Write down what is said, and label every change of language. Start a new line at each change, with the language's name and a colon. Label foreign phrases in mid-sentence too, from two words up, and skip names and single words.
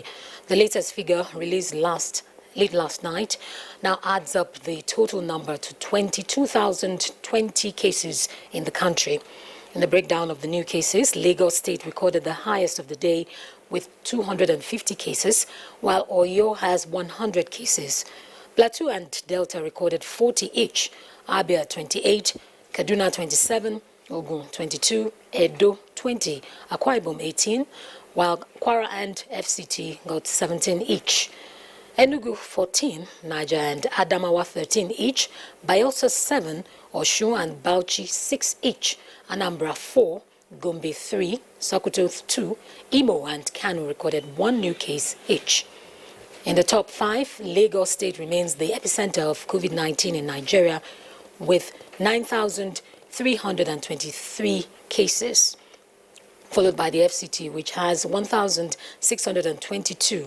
English: The latest figure, released late last night, now adds up the total number to 22,020 cases in the country. In the breakdown of the new cases, Lagos State recorded the highest of the day with 250 cases, while Oyo has 100 cases. Plateau and Delta recorded 40 each, Abia 28, Kaduna 27, Ogun 22, Edo 20, Akwa Ibom 18, while Kwara and FCT got 17 each. Enugu 14, Niger and Adamawa 13 each, Bayelsa 7, Osun and Bauchi 6 each, Anambra 4, Gombe 3, Sokoto 2, Imo and Kano recorded 1 new case each. In the top 5, Lagos State remains the epicenter of COVID-19 in Nigeria with 9,323 cases, followed by the FCT, which has 1,622.